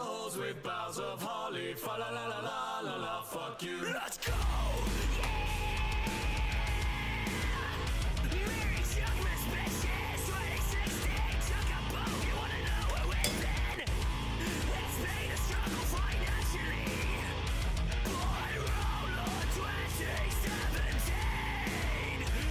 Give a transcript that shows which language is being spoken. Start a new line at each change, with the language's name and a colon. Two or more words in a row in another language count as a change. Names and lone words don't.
English: walls with boughs of holly. Fa la la la la la la, fuck you. Let's go! Merry Chuggmas, bitches! 2016, took a boat, you wanna know where we've been? It's been a struggle financially. Blood roll on 2017.